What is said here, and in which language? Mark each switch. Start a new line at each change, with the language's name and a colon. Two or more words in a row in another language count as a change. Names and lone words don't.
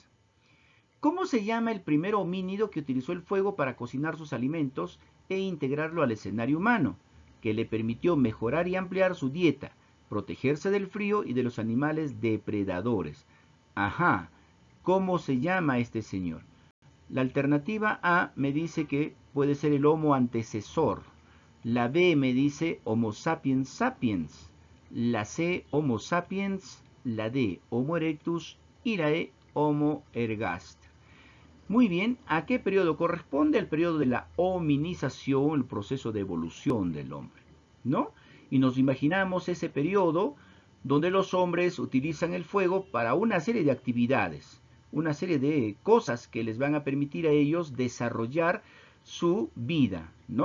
Spanish: ¿Cómo se llama el primer homínido que utilizó el fuego para cocinar sus alimentos e integrarlo al escenario humano, que le permitió mejorar y ampliar su dieta, protegerse del frío y de los animales depredadores? Ajá, ¿cómo se llama este señor? La alternativa A me dice que puede ser el Homo antecesor. La B me dice Homo sapiens sapiens. La C, Homo sapiens. La D, Homo erectus. Y la E, Homo ergast. Muy bien, ¿a qué periodo corresponde? Al periodo de la hominización, el proceso de evolución del hombre, ¿no? Y nos imaginamos ese periodo donde los hombres utilizan el fuego para una serie de actividades, una serie de cosas que les van a permitir a ellos desarrollar su vida, ¿no?